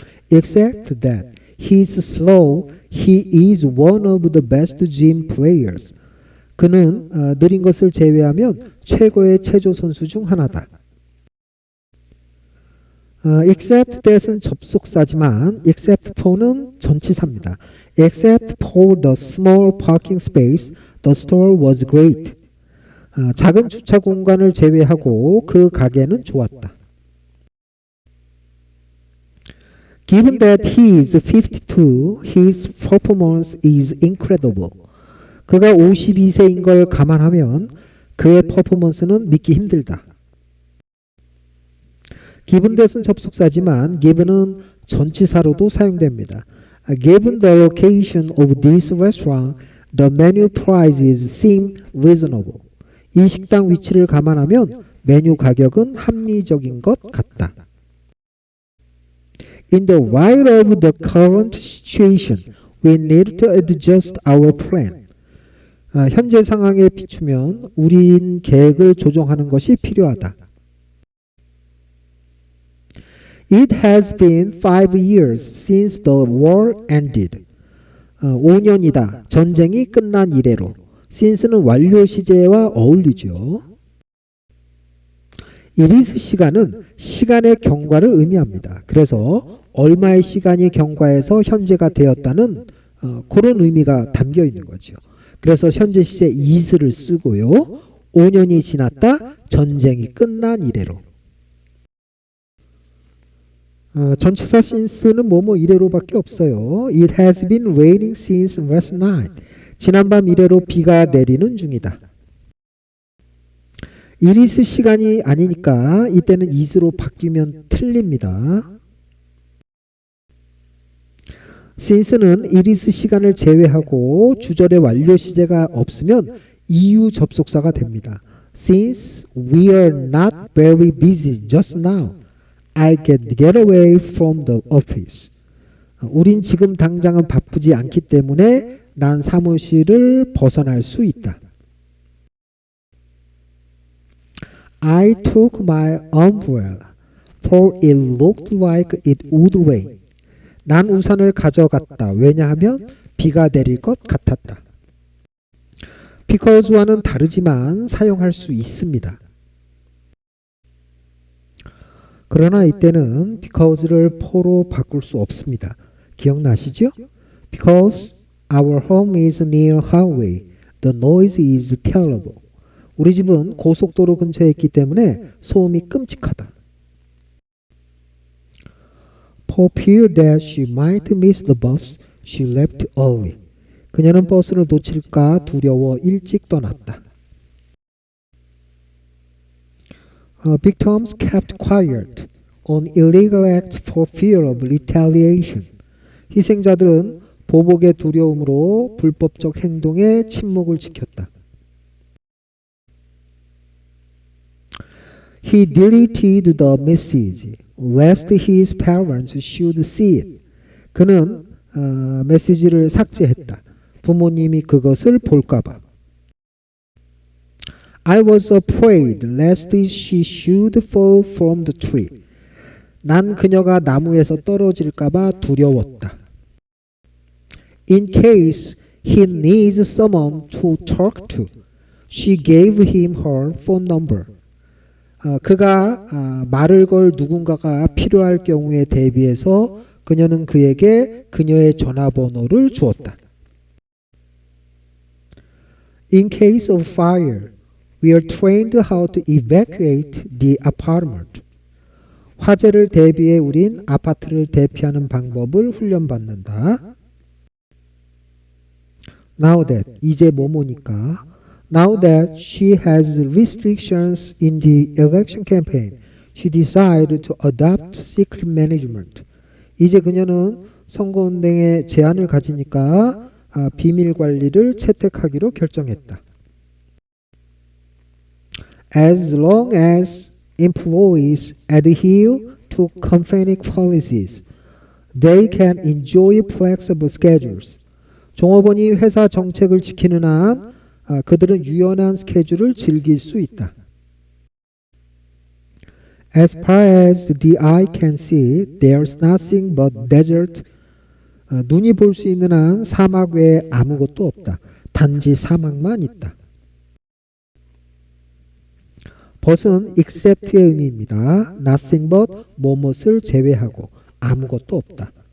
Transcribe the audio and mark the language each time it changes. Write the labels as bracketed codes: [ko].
[en] Except that he's slow, he is one of the best gym players. [ko] 그는 느린 것을 제외하면 최고의 체조 선수 중 하나다. [en] except that [ko] 은 접속사지만 [en] except for [ko] 는 전치사입니다. [en] Except for the small parking space, the store was great. [ko] 작은 주차 공간을 제외하고 그 가게는 좋았다. [en] Given that he is 52, his performance is incredible. [ko] 그가 52세인 걸 감안하면 그의 퍼포먼스는 믿기 힘들다. [en] given that [ko] 은 접속사지만 given은 전치사로도 사용됩니다. [en] Given the location of this restaurant, the menu prices seem reasonable. [ko] 이 식당 위치를 감안하면 메뉴 가격은 합리적인 것 같다. [en] In the light of the current situation, we need to adjust our plan. [ko] 현재 상황에 비추면 우린 계획을 조정하는 것이 필요하다. [en] It has been 5 years since the war ended. [ko] 5년이다. 전쟁이 끝난 이래로. since는 완료 시제와 어울리죠. [en] It is [ko] 시간은 시간의 경과를 의미합니다. 그래서 얼마의 시간이 경과해서 현재가 되었다는 그런 의미가 담겨 있는 거죠. 그래서 현재 시제 is를 쓰고요. 5년이 지났다. 전쟁이 끝난 이래로. 전치사 since는 뭐뭐 이래로밖에 없어요. [en] It has been raining since last night. [ko] 지난밤 이래로 비가 내리는 중이다. [en] It is [ko] 시간이 아니니까 이때는 is로 바뀌면 틀립니다. since는 [en] it is [ko] 시간을 제외하고 주절의 완료 시제가 없으면 이유 접속사가 됩니다. [en] Since we are not very busy just now, I can get away from the office. [ko] 우린 지금 당장은 바쁘지 않기 때문에 난 사무실을 벗어날 수 있다. [en] I took my umbrella, for it looked like it would rain. [ko] 난 우산을 가져갔다. 왜냐하면 비가 내릴 것 같았다. because와는 다르지만 사용할 수 있습니다. 그러나 이때는 because를 for로 바꿀 수 없습니다. 기억나시죠? [en] Because our home is near highway, the noise is terrible. [ko] 우리 집은 고속도로 근처에 있기 때문에 소음이 끔찍하다. [en] For fear that she might miss the bus, she left early. [ko] 그녀는 버스를 놓칠까 두려워 일찍 떠났다. [en] Victims kept quiet on illegal acts for fear of retaliation. [ko] 희생자들은 보복의 두려움으로 불법적 행동에 침묵을 지켰다. [en] He deleted the message lest his parents should see it. [ko] 그는 메시지를 삭제했다. 부모님이 그것을 볼까봐. [en] I was afraid lest she should fall from the tree. [ko] 난 그녀가 나무에서 떨어질까봐 두려웠다. [en] In case he needs someone to talk to, she gave him her phone number. [ko] 그가 말을 걸 누군가가 필요할 경우에 대비해서 그녀는 그에게 그녀의 전화번호를 주었다. [en] In case of fire, we are trained how to evacuate the apartment. [ko] 화재를 대비해 우린 아파트를 대피하는 방법을 훈련받는다. [en] Now that, [ko] 이제 뭐뭐니까. [en] Now that she has restrictions in the election campaign, she decided to adopt secret management. [ko] 이제 그녀는 선거운동에 제한을 가지니까 비밀 관리를 채택하기로 결정했다. [en] As long as employees adhere to company policies, they can enjoy flexible schedules. [ko] 종업원이 회사 정책을 지키는 한 그들은 유연한 스케줄을 즐길 수 있다. [en] As far as the eye can see, there's nothing but desert. [ko] 눈이 볼 수 있는 한 사막 외에 아무것도 없다. 단지 사막만 있다. but은 except의 의미입니다. [en] nothing but [ko] 뭐뭇을 제외하고 아무것도 없다.